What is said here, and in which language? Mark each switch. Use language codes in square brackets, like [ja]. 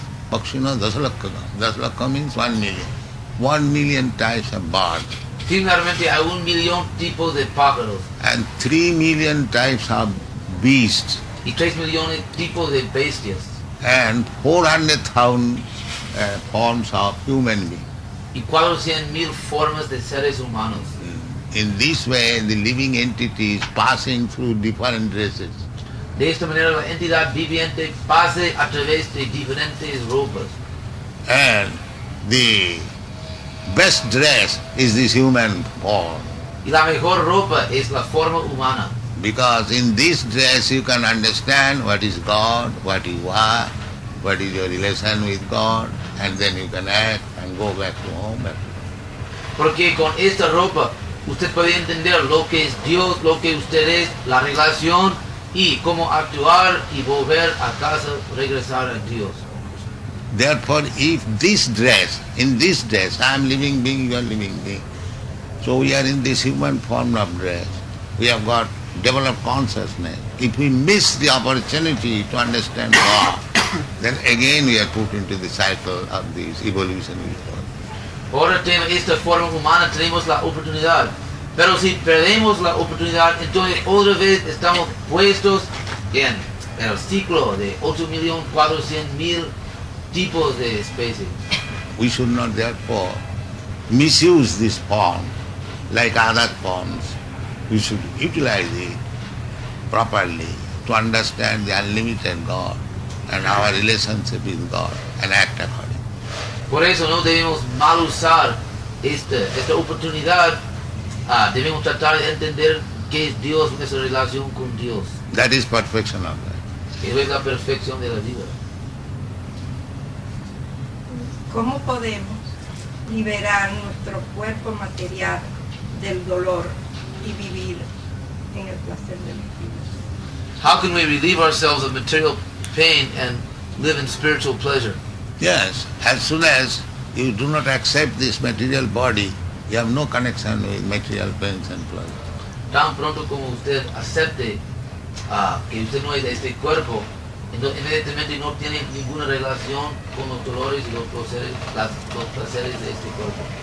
[sa] Pakshina dasalakka [en] means 1 million. 1 million types of birds. [es] Similarmente hay 1 millón tipos de pájaros [en] And 3 million types of beasts. [es] y 3 millones tipos de bestias [en] And 400,000 forms of human beings. [es] y 400.000 formas de seres humanos. [en] In this way, the living entity is passing through different races. [es] De esta manera la entidad viviente pase a través de diferentes ropas. [en] And the best dress is this human form. [es] Y la mejor ropa es la forma humana. [en] Because in this dress you can understand what is God, what you are, what is your relation with God, and then you can act and go back to home. [es] Porque con esta ropa usted puede entender lo que es Dios, lo que usted es, la relación y cómo actuar y volver a casa, regresar a Dios. [en] Therefore, if this dress, in this dress, I am living being, you are living being. So we are in this human form of dress. We have got developed consciousness. If we miss the opportunity to understand God, then again we are put into the cycle of this evolutionary process. [es] Ahora tenemos esta forma humana, tenemos la oportunidad. Pero si perdemos la oportunidad, entonces otra vez estamos puestos en el ciclo de 8.400.000 tipos de especies. [en] We should not therefore misuse this form like other forms. We should utilize it properly to understand the unlimited God and our relationship with God and act accordingly. [es] Por eso no debemos mal usar esta oportunidad. Debemos tratar de entender qué es Dios, nuestra relación con Dios. [en] That is perfection of life. [es] Eso es la perfección de la vida. ¿Cómo podemos liberar nuestro cuerpo material del dolor y vivir en el placer del espíritu? [en] How can we relieve ourselves of material pain and live in spiritual pleasure? Yes, as soon as you do not accept this material body, you have no connection with material pains and pleasure. [es] Tan pronto como usted acepte que usted no es de este cuerpo, entonces inmediatamente no tiene ninguna relación con los dolores y los placeres de este cuerpo.